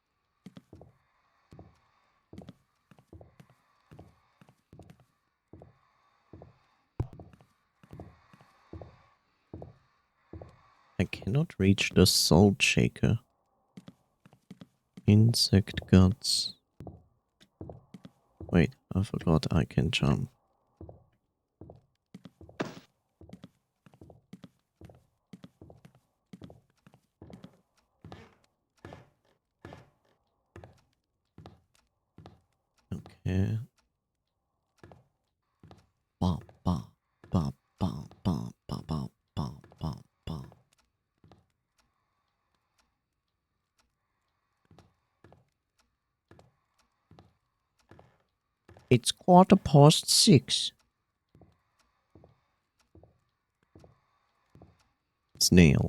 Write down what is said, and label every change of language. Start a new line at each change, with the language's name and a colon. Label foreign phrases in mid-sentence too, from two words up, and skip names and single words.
English: I cannot reach the salt shaker. Insect guts. Wait, I forgot I can jump. Okay. Ba ba ba ba ba ba ba ba ba ba. It's 6:15. Snail.